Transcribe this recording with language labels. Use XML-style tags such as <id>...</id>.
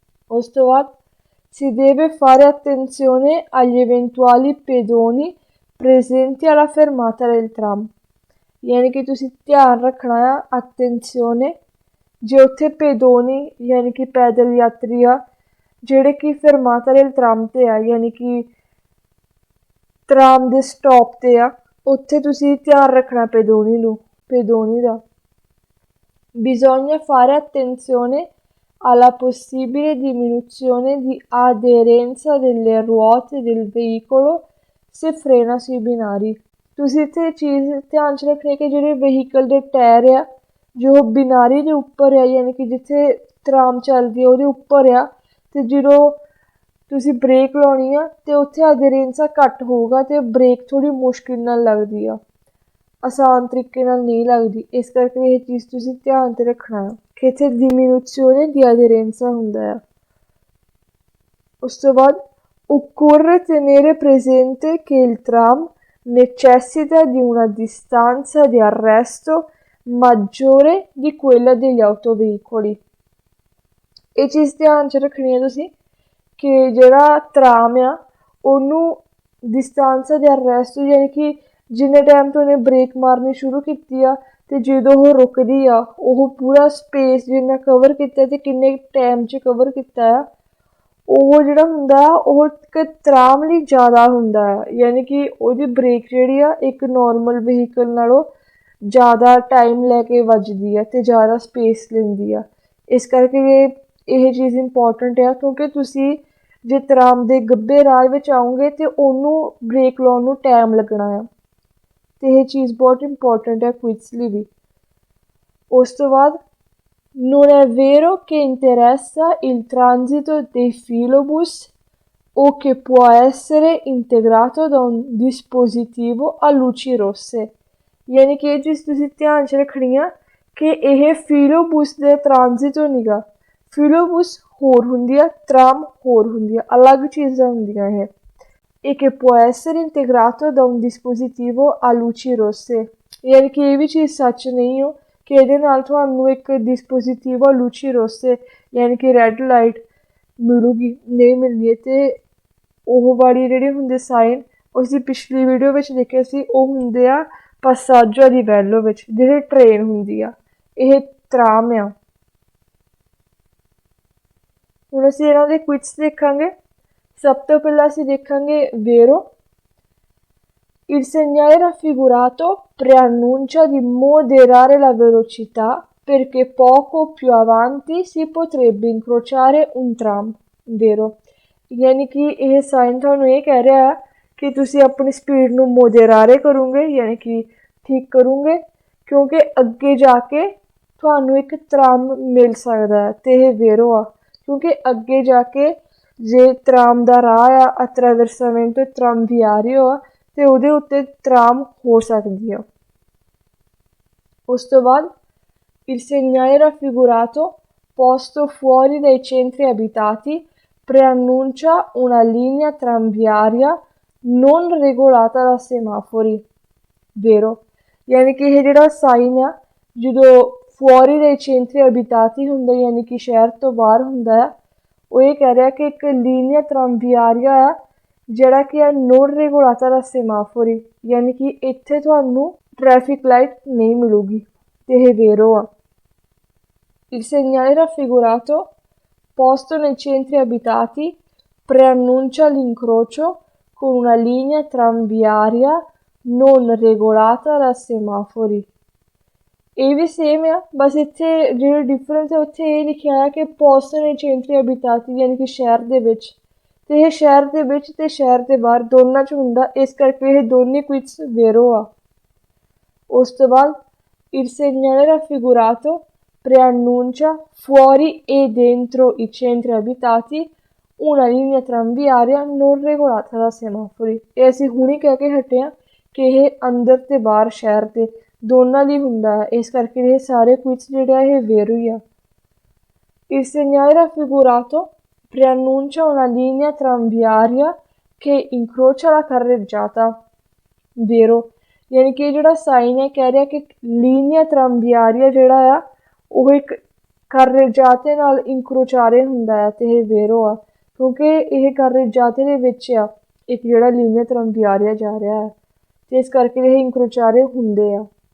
<pa>ਉਸ ਤੋਂ ਬਾਅਦ</pa> <it>si deve fare attenzione agli eventuali pedoni presenti alla fermata del tram,</it> <pa>ਯਾਨੀ ਕਿ ਤੁਸੀਂ ਧਿਆਨ ਰੱਖਣਾ ਆ attenzione ਜੇ ਉੱਥੇ ਪੈਦੋਨੀ ਯਾਨੀ ਕਿ ਪੈਦਲ ਯਾਤਰੀ ਆ ਜਿਹੜੇ ਕਿ ਫਰਮਾਤਾ del tram ਤੇ ਆ, ਯਾਨੀ ਕਿ ਤਰਾਮ ਦੇ ਸਟਾਪ ਤੇ ਆ, ਉੱਥੇ ਤੁਸੀਂ ਧਿਆਨ ਰੱਖਣਾ ਪੈਦੋਨੀ ਦਾ।</pa> <it>Bisogna fare attenzione alla possibile diminuzione di aderenza delle ruote del veicolo se frena sui binari।</it> <pa>ਤੁਸੀਂ ਇੱਥੇ ਚੀਜ਼ ਧਿਆਨ 'ਚ ਰੱਖਣੀ ਕਿ ਜਿਹੜੇ ਵਹੀਕਲ ਦੇ ਟਾਇਰ ਆ ਜੋ ਬਿਨਾਰੀ ਦੇ ਉੱਪਰ ਆ, ਯਾਨੀ ਕਿ ਜਿੱਥੇ ਤਰਾਮ ਚੱਲਦੀ ਆ ਉਹਦੇ ਉੱਪਰ ਆ, ਤੇ ਜਦੋਂ ਤੁਸੀਂ ਬ੍ਰੇਕ ਲਾਉਣੀ ਆ ਤੇ ਉੱਥੇ ਅਧੇਰੈਂਸਾ ਘੱਟ ਹੋਊਗਾ ਤੇ ਬ੍ਰੇਕ ਥੋੜ੍ਹੀ ਮੁਸ਼ਕਿਲ ਨਾਲ ਲੱਗਦੀ ਆ, ਆਸਾਨ ਤਰੀਕੇ ਨਾਲ ਨਹੀਂ ਲੱਗਦੀ। ਇਸ ਕਰਕੇ ਇਹ ਚੀਜ਼ ਤੁਸੀਂ ਧਿਆਨ 'ਤੇ ਰੱਖਣਾ ਕਿ ਇੱਥੇ</pa> <it>diminuzione di aderenza</it> <pa>ਹੁੰਦਾ ਆ। ਉਸ ਤੋਂ ਬਾਅਦ</pa> <it>occorre tenere presente che il tram necessita di una distanza di arresto maggiore di quella degli autoveicoli।</it> <pa>ਇਹ ਚੀਜ਼ ਧਿਆਨ 'ਚ ਰੱਖਣੀ ਹੈ ਤੁਸੀਂ ਕਿ ਜਿਹੜਾ ਤਰਾਮ ਆ ਉਹਨੂੰ ਡਿਸਟੈਂਸ ਦੇ ਅਰੈਸਟ ਯਾਨੀ ਕਿ ਜਿੰਨੇ ਟਾਈਮ ਤੋਂ ਉਹਨੇ ਬ੍ਰੇਕ ਮਾਰਨੀ ਸ਼ੁਰੂ ਕੀਤੀ ਆ ਅਤੇ ਜਦੋਂ ਉਹ ਰੁਕਦੀ ਆ ਉਹ ਪੂਰਾ ਸਪੇਸ ਜਿੰਨਾ ਕਵਰ ਕੀਤਾ ਅਤੇ ਕਿੰਨੇ ਟਾਈਮ 'ਚ ਕਵਰ ਕੀਤਾ ਆ ਉਹ ਜਿਹੜਾ ਹੁੰਦਾ ਆ ਉਹ ਇੱਕ ਤਰਾਮ ਲਈ ਜ਼ਿਆਦਾ ਹੁੰਦਾ ਆ ਯਾਨੀ ਕਿ ਉਹਦੀ ਬ੍ਰੇਕ ਜਿਹੜੀ ਆ ਇੱਕ ਨੋਰਮਲ ਵਹੀਕਲ ਨਾਲੋਂ ਜ਼ਿਆਦਾ ਟਾਈਮ ਲੈ ਕੇ ਵੱਜਦੀ ਆ ਅਤੇ ਜ਼ਿਆਦਾ ਸਪੇਸ ਲੈਂਦੀ ਆ। ਇਸ ਕਰਕੇ ਇਹ ਚੀਜ਼ ਇੰਪੋਰਟੈਂਟ ਆ ਕਿਉਂਕਿ ਤੁਸੀਂ ਜੇ ਤਰਾਮ ਦੇ ਗੱਭੇ ਰਾਹ ਵਿੱਚ ਆਓਗੇ ਤਾਂ ਉਹਨੂੰ ਬ੍ਰੇਕ ਲਾਉਣ ਨੂੰ ਟਾਈਮ ਲੱਗਣਾ ਆ ਅਤੇ ਇਹ ਚੀਜ਼ ਬਹੁਤ ਇੰਪੋਰਟੈਂਟ ਹੈ ਕੁਇਜ਼ ਲਈ ਵੀ। ਉਸ ਤੋਂ ਬਾਅਦ</pa> <it>non è vero che interessa il transito dei filobus o che può essere integrato da un dispositivo a luci rosse।</it> <pa>ਯਾਨੀ ਕਿ ਇਹ ਚੀਜ਼ ਤੁਸੀਂ ਧਿਆਨ 'ਚ ਰੱਖਣੀ ਆ ਕਿ ਇਹ ਫਿਲੋਬੂਸ ਦੇ ਟ੍ਰਾਂਜ਼ਿਟ ਤੋਂ ਨੀਗਾ। ਫਿਲੋਬੂਸ ਹੋਰ ਹੁੰਦੀ ਆ ਤਰਾਮ ਹੋਰ ਹੁੰਦੀ ਆ ਅਲੱਗ ਚੀਜ਼ਾਂ ਹੁੰਦੀਆਂ ਇਹ।</pa> <it>e che può essere integrato da un dispositivo a luci rosse</it> <pa>ਯਾਨੀ ਕਿ ਇਹ ਵੀ ਚੀਜ਼ ਸੱਚ ਨਹੀਂ ਹੋ ਕਿ ਇਹਦੇ ਨਾਲ ਤੁਹਾਨੂੰ ਇੱਕ ਡਿਸਪੋਜ਼ੀਟਿਵ ਆ ਲੂਚੀ ਰੋਸੇ ਯਾਨੀ ਕਿ ਰੈੱਡ ਲਾਈਟ ਮਿਲੂਗੀ ਨਹੀਂ ਮਿਲਣੀ ਹੈ। ਅਤੇ ਉਹ ਵਾਲੀ ਜਿਹੜੇ ਹੁੰਦੇ ਸਾਈਨ ਉਹ ਅਸੀਂ ਪਿਛਲੀ ਵੀਡੀਓ ਵਿੱਚ ਦੇਖੇ ਸੀ ਉਹ ਹੁੰਦੇ ਆ ਪਾਸਾਜੋ ਦੀ ਵੈਲੋ ਵਿੱਚ ਜਿਹੜੀ ਟ੍ਰੇਨ ਹੁੰਦੀ ਆ ਇਹ ਤਰਾਮ ਆ। ਹੁਣ ਅਸੀਂ ਇਹਨਾਂ ਦੇ ਕੁਇਜ਼ ਦੇਖਾਂਗੇ। ਸਭ ਤੋਂ ਪਹਿਲਾਂ ਅਸੀਂ ਦੇਖਾਂਗੇ ਵੇਰੋ।</pa> <it>Il segnale raffigurato preannuncia di moderare la velocità perché poco più avanti si potrebbe incrociare un tram, vero?</it> <pa>ਯਾਨੀ ਕਿ ਇਹ ਸਾਈਨ ਤੁਹਾਨੂੰ ਇਹ ਕਹਿ ਰਿਹਾ ਹੈ ਕਿ ਤੁਸੀਂ ਆਪਣੀ ਸਪੀਡ ਨੂੰ ਮੋਡੇਰਾਰੇ ਕਰੋਗੇ ਯਾਨੀ ਕਿ ਠੀਕ ਕਰੋਗੇ ਕਿਉਂਕਿ ਅੱਗੇ ਜਾ ਕੇ ਤੁਹਾਨੂੰ ਇੱਕ ਤਰਾਮ ਮਿਲ ਸਕਦਾ ਹੈ ਅਤੇ ਇਹ ਵੇਰੋ ਆ ਕਿਉਂਕਿ ਅੱਗੇ ਜਾ ਕੇ ਜੇ ਤਰਾਮ ਦਾ ਰਾਹ ਆ ਅਟਰਾਵਰਸਾਮੈਂਟੋ tranviario ਆ ਅਤੇ ਉਹਦੇ ਉੱਤੇ ਤਰਾਮ ਹੋ ਸਕਦੀ ਆ। ਉਸ ਤੋਂ ਬਾਅਦ</pa> <it>il segnale raffigurato posto fuori dai centri abitati preannuncia una linea tranviaria non regolata da semafori, vero?</it> <pa>ਯਾਨੀ ਕਿ ਇਹ ਜਿਹੜਾ ਸਾਈਨ ਆ ਜਦੋਂ</pa> <it>fuori dai centri abitati</it> <pa>ਹੁੰਦਾ ਯਾਨੀ ਕਿ ਸ਼ਹਿਰ ਤੋਂ ਬਾਹਰ ਹੁੰਦਾ ਆ ਉਹ ਇਹ ਕਹਿ ਰਿਹਾ ਕਿ ਇੱਕ</pa> <it>linea tranviaria</it> <pa>ਆ ਜਿਹੜਾ ਕਿ ਆ ਨੋਨ ਰੈਗੂਲਾਤਾ ਦਾ ਸੇਮਾਫੋਰੀ ਯਾਨੀ ਕਿ ਇੱਥੇ ਤੁਹਾਨੂੰ ਟ੍ਰੈਫਿਕ ਲਾਈਟ ਨਹੀਂ ਮਿਲੂਗੀ ਅਤੇ ਇਹ ਵੇਰੋ ਆ।</pa> <it>Il segnale raffigurato posto nei centri abitati preannuncia l'incrocio con una linea tranviaria non regolata da semafori।</it> <pa>ਇਹ ਵੀ ਸੇਮ ਆ ਬਸ ਇੱਥੇ ਜਿਹੜਾ ਡਿਫਰੈਂਸ ਹੈ ਉੱਥੇ ਇਹ ਲਿਖਿਆ ਹੈ ਕਿ</pa> <it>posto nei centri abitati</it> <pa>ਯਾਨੀ ਕਿ ਸ਼ਹਿਰ ਦੇ ਵਿੱਚ ਅਤੇ ਇਹ ਸ਼ਹਿਰ ਦੇ ਵਿੱਚ ਅਤੇ ਸ਼ਹਿਰ ਦੇ ਬਾਹਰ ਦੋਨਾਂ 'ਚ ਹੁੰਦਾ ਇਸ ਕਰਕੇ ਇਹ ਦੋਨੇ ਕੁਇਜ਼ ਵੇਰੋ ਆ। ਉਸ ਤੋਂ ਬਾਅਦ</pa> <it>il segnale raffigurato preannuncia fuori e dentro i centri abitati una linea tranviaria non regolata da semafori।</it> <pa>ਇਹ ਅਸੀਂ ਹੁਣੀ ਕਹਿ ਕੇ ਹਟੇ ਹਾਂ ਕਿ ਇਹ ਅੰਦਰ ਅਤੇ ਬਾਹਰ ਸ਼ਹਿਰ ਦੇ ਦੋਨਾਂ ਲਈ ਹੁੰਦਾ ਹੈ ਇਸ ਕਰਕੇ ਇਹ ਸਾਰੇ ਕੁਇਜ਼ ਜਿਹੜੇ ਆ ਇਹ ਵੇਰੋ ਹੀ ਆ।</pa> <it>il segnale raffigurato preannuncia una linea tranviaria che incrocia la carreggiata, vero?</it> <pa>ਯਾਨੀ ਕਿ ਜਿਹੜਾ ਸਾਈਨ ਹੈ ਕਹਿ ਰਿਹਾ ਕਿ ਲੀਨੀਆ ਟਰਾਂਵਿਆਰੀਆ ਜਿਹੜਾ ਆ ਉਹ ਇੱਕ carreggiate ਨਾਲ ਇੰਕਰੋਚਾਰੇ ਹੁੰਦਾ ਆ ਅਤੇ ਇਹ ਵੇਰੋ ਆ ਕਿਉਂਕਿ ਇਹ carreggiate ਦੇ ਵਿੱਚ ਆ ਇੱਕ ਜਿਹੜਾ ਲੀਨੀਆ ਟਰਾਂਵਿਆਰੀਆ ਜਾ ਰਿਹਾ ਹੈ ਅਤੇ ਇਸ ਕਰਕੇ ਇਹ ਇੰਕਰੋਚਾਰੇ ਹੁੰਦੇ ਆ।</pa>